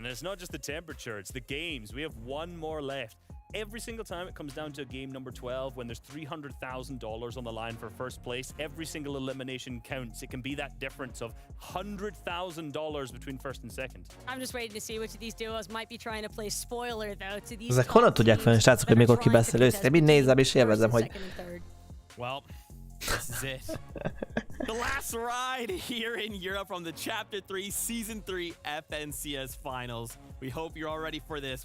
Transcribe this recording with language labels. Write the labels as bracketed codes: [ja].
[en] And it's not just the temperature, it's the games. We have one more left. Every single time it comes down to game number 12 when there's $300,000 on the line for first place, every single elimination counts. It can be that difference of $100,000 between first and second. I'm just waiting to see which of these duos might be trying to play spoiler though to these. [hu] Ezek honnan tudják fel, srácok, hogy mikor kibeszél őszintén? Mind nézem és élvezem, hogy... [en] Well, this is it. The last ride here in Europe from the Chapter 3 Season 3 FNCS Finals. We hope you're all ready for this.